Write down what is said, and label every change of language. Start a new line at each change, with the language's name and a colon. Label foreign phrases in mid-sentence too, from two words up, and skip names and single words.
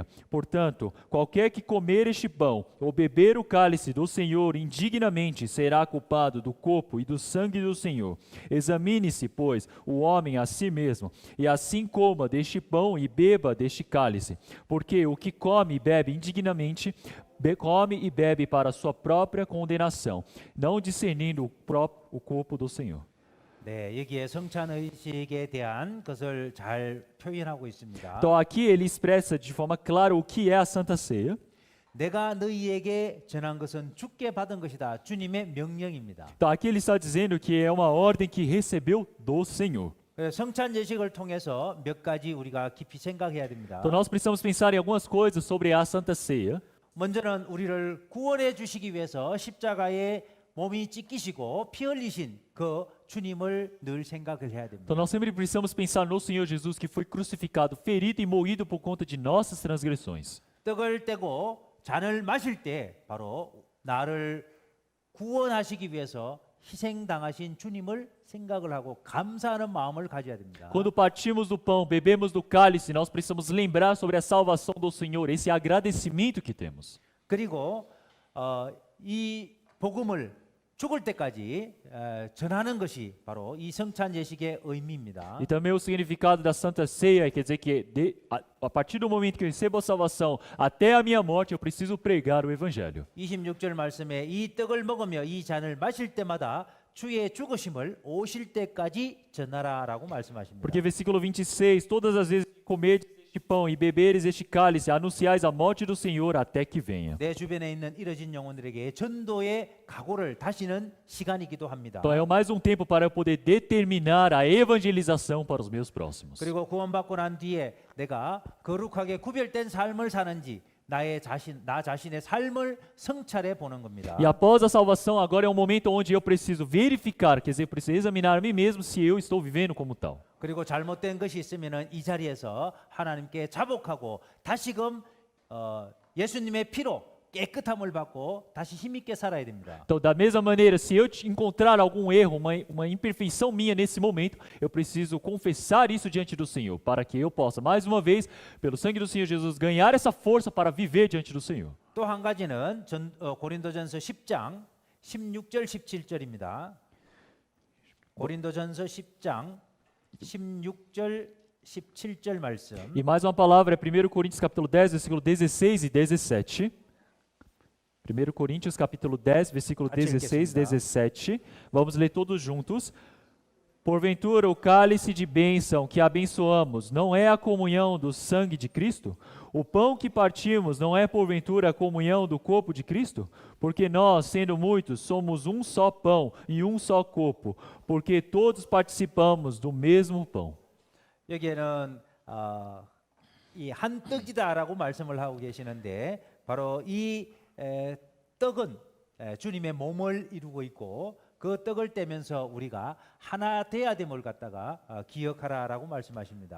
Portuguese: Portanto, qualquer que comer este pão ou beber o cálice do Senhor indignamente será culpado do corpo e do sangue do Senhor. Examine-se, pois, o homem a si mesmo, e assim coma deste pão e beba deste cálice. Porque o que come e bebe indignamente, come e bebe para a sua própria condenação, não discernindo o corpo do Senhor.
Korean: 네, 여기에 성찬 의식에 대한 것을 잘 표현하고 있습니다.
Portuguese: Então aqui ele expressa de forma clara o que é a Santa Ceia.
Korean: 내가 너희에게 전한 것은 주께 받은 것이다. 주님의 명령입니다.
Portuguese: Então aqui ele está dizendo que é uma ordem que recebeu do Senhor.
Korean: 성찬 예식을 통해서 몇 가지 우리가 깊이 생각해야 됩니다.
Portuguese: Então nós precisamos pensar em algumas coisas sobre a Santa Ceia.
Korean: 먼저는 우리를 구원해 주시기 위해서 십자가에 몸이 찢기시고 피 흘리신 그 주님을 늘 생각을 해야 됩니다.
Portuguese: Então nós sempre precisamos pensar no Senhor Jesus que foi crucificado, ferido e moído por conta de nossas transgressões.
Korean: 떡을 떼고 잔을 마실 때 바로 나를 구원하시기 위해서 희생당하신 주님을 생각을 하고 감사하는 마음을 가져야 됩니다.
Portuguese: Quando partimos do pão, bebemos do cálice, nós precisamos lembrar sobre a salvação do Senhor, esse agradecimento que temos.
Korean: 그리고 이 복음을 죽을 때까지 전하는 것이 바로 이 성찬 예식의 의미입니다.
Portuguese: E também o significado da Santa Ceia quer dizer que a partir do momento que eu recebo a salvação até a minha morte, eu preciso pregar o Evangelho.
Korean: 26절 말씀에 이 떡을 먹으며 이 잔을 마실 때마다 주의 죽으심을 오실 때까지 전하라라고 말씀하십니다.
Portuguese: Porque versículo 26, todas as vezes que comerdes este este pão e beberes este cálice, anunciais a morte do Senhor até que venha.
Korean: 내 주변에 있는 이뤄진 영혼들에게 전도의 각오를 다시는 시간이기도 합니다.
Portuguese: Então é mais um tempo para eu poder determinar a evangelização para os meus próximos.
Korean: 그리고 구원받고 난 뒤에 내가 거룩하게 구별된 삶을 사는지 나 자신의 삶을 성찰해 보는 겁니다.
Portuguese: E após a salvação, agora é um momento onde eu preciso verificar, quer dizer, eu preciso examinar a mim mesmo se eu estou vivendo como tal.
Korean: 그리고 잘못된 것이 있으면은 이 자리에서 하나님께 자복하고 다시금 예수님의 피로 깨끗함을 받고 다시 힘있게 살아야 됩니다.
Portuguese: Então, da mesma maneira, se eu encontrar algum erro, uma imperfeição minha nesse momento, eu preciso confessar isso diante do Senhor, para que eu possa, mais uma vez, pelo sangue do Senhor Jesus, ganhar essa força para viver diante do Senhor.
Korean: 또 한 가지는 고린도전서 10장 16절 17절입니다. 고린도전서 10장 16절 17절 말씀.
Portuguese: E mais uma palavra é 1 Coríntios capítulo 10, versículo 16 e 17. 1 Coríntios capítulo 10, versículo 16 e 17. Vamos ler todos juntos. Porventura o cálice de bênção que abençoamos não é a comunhão do sangue de Cristo? O pão que partimos não é porventura a comunhão do corpo de Cristo? Porque nós, sendo muitos, somos um só pão e um só corpo, porque todos participamos do mesmo pão.
Korean: 여기에는 이 한 떡이다라고 말씀을 하고 계시는데 바로 이 떡은 주님의 몸을 이루고 있고 그 떡을 떼면서 우리가 하나 돼야 됨을 갖다가 기억하라라고 말씀하십니다.